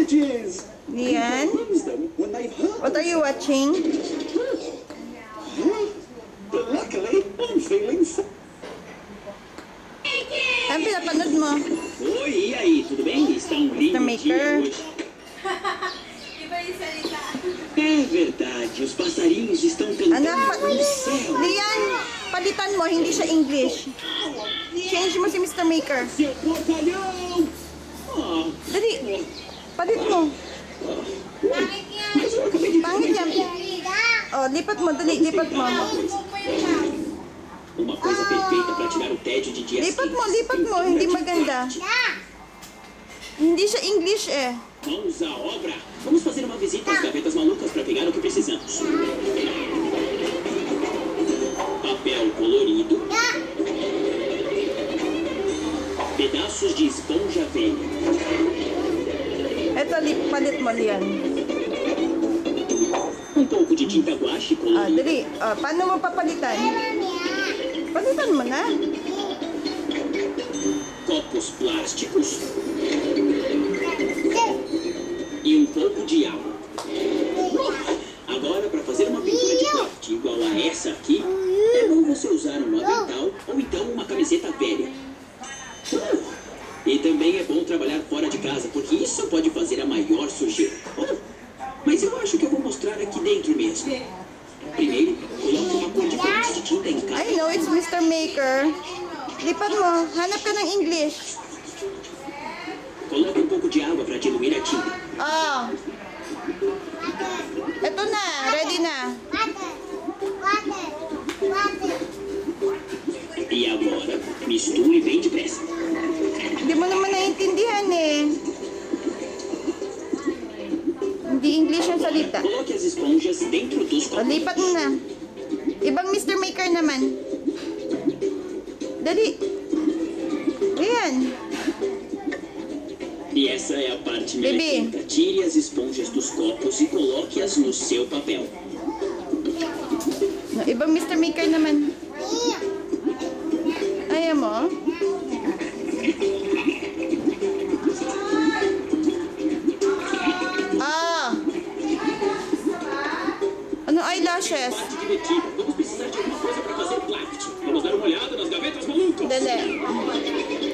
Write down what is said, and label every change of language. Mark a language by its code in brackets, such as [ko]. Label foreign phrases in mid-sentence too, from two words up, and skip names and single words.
[en] jizz. Lian, People use them when they've hurt what are you watching? But luckily, I'm feeling fine. [tl] Ano pinapanood mo? [pt] Oi, e aí, tudo bem? Está um lindo [en] Maker. [pt] dia hoje. É verdade, os passarinhos estão cantando [tl] Anak, [pt] no céu. [tl] Lian, palitan mo, hindi siya English. [en] Change mo si Mr. Maker. [pt] Seu porcalhão! Ah, [tl] Dali, palit mo. [pt] mas eu acabei de [tl] Pangit yan. Oh, lipat mo, dali, lipat mo. [pt] uma coisa perfeita para tirar o tédio de dias [tl] Lipat mo, [pt] quentes. [tl] lipat mo, hindi maganda. Hindi siya English eh. [pt] Mãos à obra! Vamos fazer uma visita às gavetas malucas para pegar o que precisamos. Papel colorido. Pedaços de esponja velha. [tl] Eto, palit mo, Lian. [pt] Um pouco de tinta guache [tl] Ah, [pt] colorida. [tl] dali. Ah, paano mo papalitan? Palitan mo na. [pt] Copos plásticos. E um pouco de água. Agora, para fazer uma pintura de craft igual a essa aqui, é bom você usar um avental ou então uma camiseta velha. E também é bom trabalhar fora de casa, porque isso pode fazer a maior sujeira. Mas eu acho que eu vou mostrar aqui dentro mesmo. Primeiro, coloque uma cor diferente de tinta em cada. [en] I know it's Mr. Maker. [tl] Lipat mo. Hanap ka ng English. [pt] Coloque um pouco de água para diluir a tinta. [tl] Oh. Eto na. [en] Ready na. [pt] E agora, misture bem depressa. [tl] Hindi mo naman naiintindihan eh. Hindi English yung salita. [pt] Coloque as esponjas dentro dos [tl] O, [pt] copos. [tl] lipat mo na. Ibang Mr. Maker naman. Dali. Ayan. [pt] E essa é a parte [tl] Bebê. [pt] melequenta. Tire as esponjas dos copos e coloque-as no seu papel. [tl] No, ibang Mr. Maker naman. Ayan mo. Ah. Ano eyelashes? [pt] Parte divertida. Vamos precisar de alguma coisa para fazer craft. Vamos dar uma olhada nas gavetas malucas. [tl] Dali.